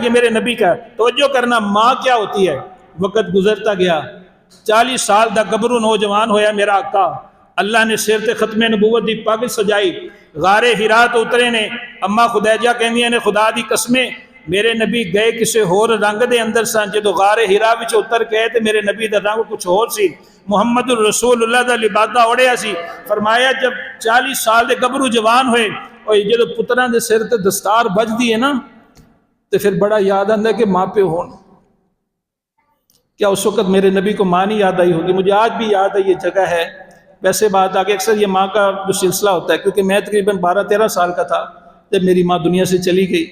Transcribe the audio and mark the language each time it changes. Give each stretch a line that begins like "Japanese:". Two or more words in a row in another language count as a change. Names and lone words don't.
Urdu: یہ میرے نبی کا توجہ کرنا. ماں کیا ہوتی ہے؟
Punjabi: وقت گزرتا گیا، 40 سال دا گبرو نوجوان ہویا میرا آقا. اللہ نے سر تے ختم نبوت دی پگ سجائی، غار ہرا تو اترے نے. اما خدیجہ کہندیاں نے خدا دی قسمیں میرے نبی گئے کسے ہور رنگ دے اندر سن، جدو غار ہرا وچ اتر گئے تے میرے نبی دا رنگ کچھ اور سی، محمد الرسول اللہ دا لبادہ اوڑیا سی. فرمایا جب 40 سال دے گبرو جوان ہوئے اور جدو پتراں دے سر تے دستار بج دی ہے نا، تے پھر بڑا یاد آندا ہے کہ ماں پہ ہون.
Urdu: کیا اس وقت میرے نبی کو ماں نہیں یاد آئی ہوگی؟ مجھے آج بھی یاد ہے، یہ جگہ ہے. ویسے بات آگے اکثر یہ ماں کا جو سلسلہ ہوتا ہے، کیونکہ میں تقریباً 12-13 سال کا تھا جب میری ماں دنیا سے چلی گئی.